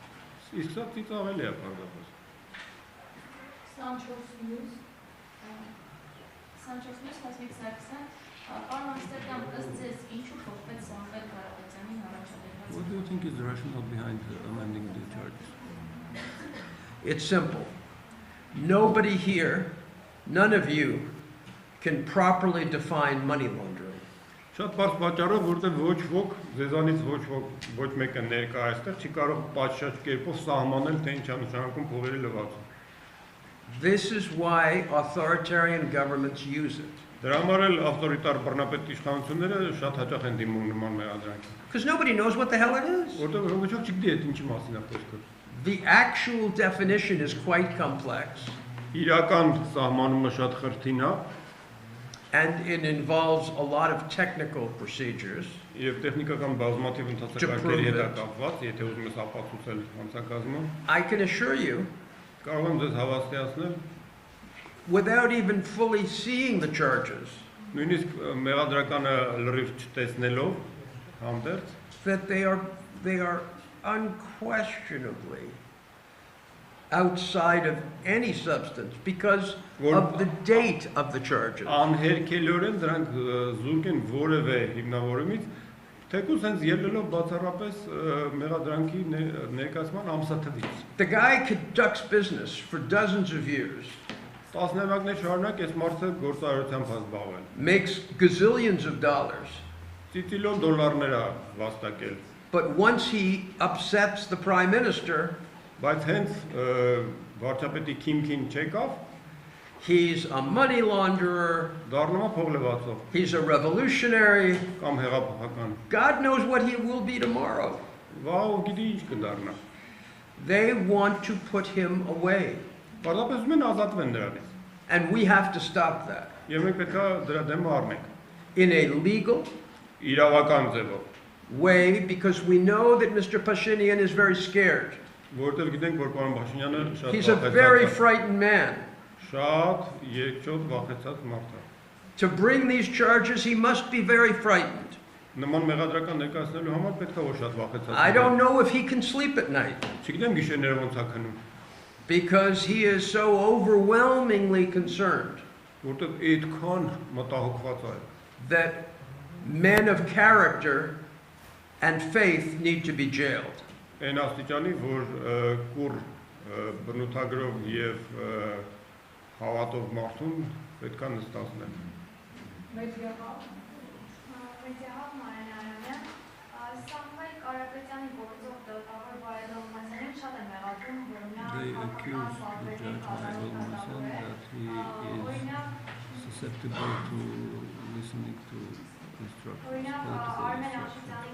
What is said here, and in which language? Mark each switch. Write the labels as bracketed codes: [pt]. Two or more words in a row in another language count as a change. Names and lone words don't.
[en] What do you think is the rationale behind amending the charges? It's simple. Nobody here, none of you, can properly define money laundering. [hy] Շատ բարձ պատճառը, որտեղ ոչ ոք, ձեզանից ոչ մեկը ներկա այստեղ չի կարող պատշաճ կերպով սահմանել, թե ինչ է նշանակում փողերի լվացում։ [en] This is why authoritarian governments use it. Because nobody knows what the hell it is. The actual definition is quite complex. And it involves a lot of technical procedures to prove it. I can assure you without even fully seeing the charges, [hy] Նույնիսկ մեղադրականը լրիվ չտեսնելով հանդերձ [en] that they are unquestionably outside of any substance because of the date of the charges. [hy] Անհերքելիորեն դրանք զուրկ են որևէ հիմնավորումից, թեկուզ հենց ելնելով բացառապես մեղադրանքի ներկայացման ամսաթվից։ [en] The guy conducts business for dozens of years, [hy] Տասնամյակներ շարունակ այս մարդը գործարարությամբ զբաղվել։ [en] makes gazillions of dollars, [hy] Ծիծիլիոն դոլարներ է վաստակել, [en] but once he upsets the prime minister, [hy] բայց հենց վարչապետի քիմքին չեկավ, [en] he's a money launderer, [hy] դառնում է փողլեվացող [en] he's a revolutionary, [hy] կամ հեղափոխական։ [en] God knows what he will be tomorrow. [hy] Վաղ գիտի ինչ կդառնա։ [en] They want to put him away, [hy] Պարզապես ուզում են ազատվեն նրանից։ [en] and we have to stop that [hy] Եվ մենք պետք է դրա դեմ առնենք [en] in a legal [hy] իրավական ձևով, [en] way because we know that Mr. Pashinyan is very scared. [hy] որովհետև գիտենք, որ պարոն Փաշինյանը շատ [en] He's a very [hy] վախեցած է, [en] frightened man. [hy] շատ երկչոտ վախեցած մարդ է։ [en] To bring these charges, he must be very frightened. [hy] Նման մեղադրական ներկայացնելու համար պետք է որ շատ վախեցած։ [en] I don't know if he can sleep at night [hy] Չգիտեմ գիշերները ոնց է քնում, [en] because he is so overwhelmingly concerned [hy] որովհետև այդքան մտահոգված է։ [en] that men of character and faith need to be jailed. [hy] Այն աստիճանի, որ կուր բնութագրով եւ հավատով մարդուն պետք է նստացնեն։ [en] They accuse the judge Almansan that he is susceptible to listening to instructions, political instructions.